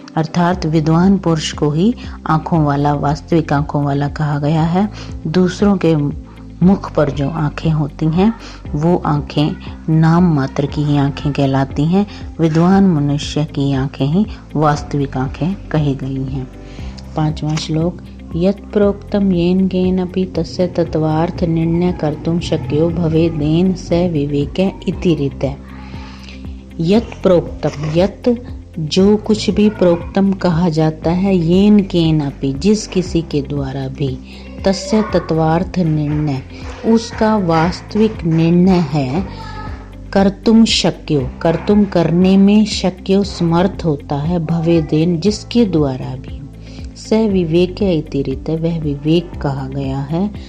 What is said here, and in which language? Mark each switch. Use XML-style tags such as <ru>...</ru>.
<hi>अर्थात विद्वान पुरुष को ही आंखों वाला, वास्तविक आंखों वाला कहा गया है। दूसरों के मुख पर जो आंखें होती हैं वो आंखें नाम मात्र की ही आंखें कहलाती हैं। विद्वान मनुष्य की आंखें ही वास्तविक आंखें कही गई हैं। 5वां श्लोक।</hi> <sa>यत् प्रोक्तम येन केनपि तस्य तत्वार्थ निर्णय कर्तुं शक्यो भवेदेन स विवेक इति रीते। यत् प्रोक्तम, यत्</sa> <hi>जो कुछ भी, प्रोक्तम कहा जाता है,</hi> <sa>येन केनपि</sa> <hi>जिस किसी के द्वारा भी,</hi> <sa>तस्य तत्वार्थ निर्णय</sa> <hi>उसका वास्तविक निर्णय है</hi> <sa>कर्तुम शक्यो,</sa> <hi>कर्तुम करने में शक्यो समर्थ होता है, भवेदेन जिसके द्वारा भी,</hi> <sa>स विवेक इतिरित,</sa> <hi>वह विवेक कहा गया है।</hi>